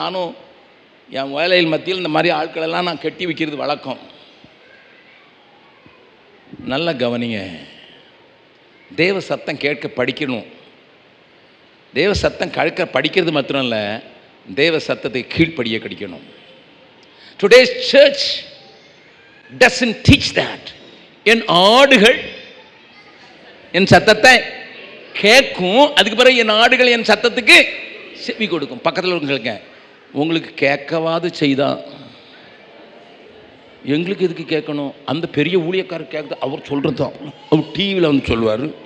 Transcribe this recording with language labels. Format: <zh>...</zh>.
<ta>நானும் என் வேலையில் மத்தியில் இந்த மாதிரி ஆட்களெல்லாம் நான் கட்டி வைக்கிறது வழக்கம். நல்லா கவனிங்க. தேவ சத்தம் கேட்க படிக்கணும். தேவ சத்தம் படிக்கிறது மாத்திரம் இல்லை, தேவ சத்தத்தை கீழ்ப்படிய படிக்கணும்.</ta> <en>Today's church doesn't teach that.</en> <ta>என் ஆடுகள் என் சத்தத்தை கேட்கும், அதுக்கு பிறகு என் ஆடுகள் என் சத்தத்துக்கு செவி கொடுக்கும். பக்கத்தில் உங்களுக்கு உங்களுக்கு கேட்கவாது செய்தா எங்களுக்கு எதுக்கு கேட்கணும்? அந்த பெரிய ஊழியக்காரர் கேட்குது, அவர் சொல்கிறது தான். அவர் டிவியில் வந்து சொல்லுவார்.</ta>